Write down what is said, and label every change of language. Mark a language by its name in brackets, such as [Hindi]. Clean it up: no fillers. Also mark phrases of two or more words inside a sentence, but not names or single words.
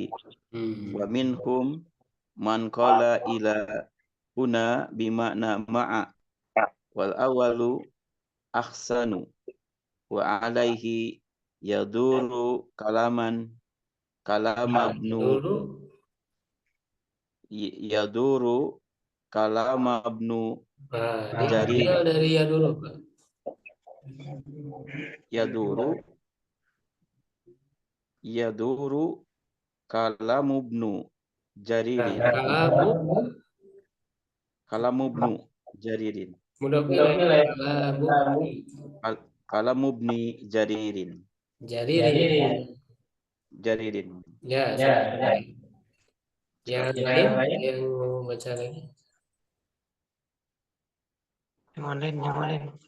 [Arabic] ومنهم من قال إلى هنا بمعنى مع والأول أحسن وعليه يدور كلام ابن جرير [Indonesian] dari yaduru Pak. [Arabic] يدور كلام ابن جرير. كلام ابن جرير. [Indonesian] Ya. Yang lain yang mau baca lagi. Yang lain.